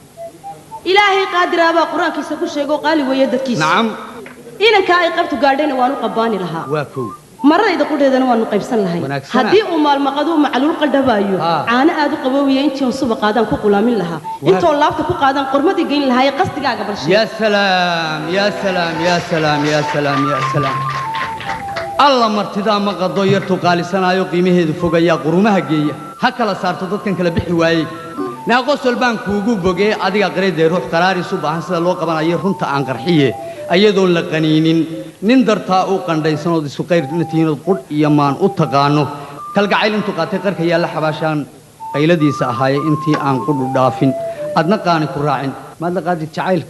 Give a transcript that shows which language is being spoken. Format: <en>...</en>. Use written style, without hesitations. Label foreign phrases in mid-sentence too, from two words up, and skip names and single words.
<so>ilaahay qaadiraaba quraankiisa ku sheego qaali weeye dadkiisa nacam inanka ay qabtu gaadhayna waan u qabaani lahaa waa kow maradayda qudheedana waanu qaybsan lahay haddii uu maalmaqadu macluul qaldhabaayo caana aad u qaboobiya intii uu suba qaadaan ku qulaamin lahaa intoo laabta ku qaadaan qormadii geyn lahaa qasdigaaga balshay</so> <ar>ya salaam ya salaam ya salaam ya salaam ya salaam</ar> <so>alla martida ma qado yartu qaalisanaayo qiimaheedu fogaya qurumaha geeya ha kala saarto dadkan kala bixi waayay naaqosol baan kuugu bogay adiga qareedee ruux qaraariisu baahan sida loo qabanayo runta aan qarxiye ayadoon la qaniinin nin dartaa u qandhaysanood isu qayr natiinad qud iyo maan u taqaano kalgacayl intuu qaatay qarka yaalla xabaashaan qayladiisa ahaaye intii aan qudhu dhaafin adna qaani ku raacin maad la qaadid jacaylka</so>